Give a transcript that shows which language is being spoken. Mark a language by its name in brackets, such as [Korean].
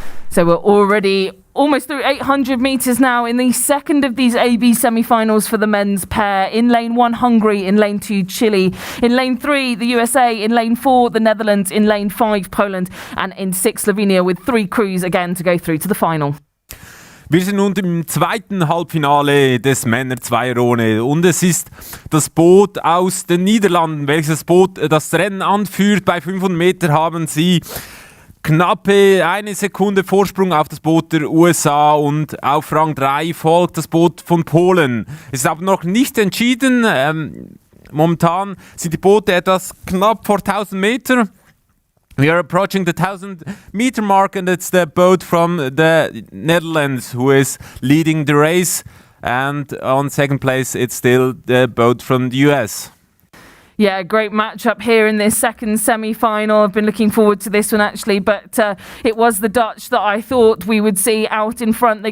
[English] So we're already almost through 800 metres now in the second of these AB semi-finals for the men's pair. In lane 1, Hungary. In lane 2, Chile. In lane 3, the USA. In lane 4, the Netherlands. In lane 5, Poland. And in 6, Slovenia, with 3 crews again to go through to the final. [German] Wir sind nun im zweiten Halbfinale des Männer-Zweierrunde und es ist das Boot aus den Niederlanden, welches Boot das Rennen anführt. Bei 500 Meter haben sie knappe 1 Sekunde Vorsprung auf das Boot der USA und auf Rang 3 folgt das Boot von Polen. Es ist aber noch nicht entschieden. Momentan sind die Boote etwas knapp vor 1000 Meter. [English] We are approaching the 1000 meter mark and it's the boat from the Netherlands who is leading the race, and on second place it's still the boat from the US. Yeah, great matchup here in this second semi-final. I've been looking forward to this one actually, but it was the Dutch that I thought we would see out in front.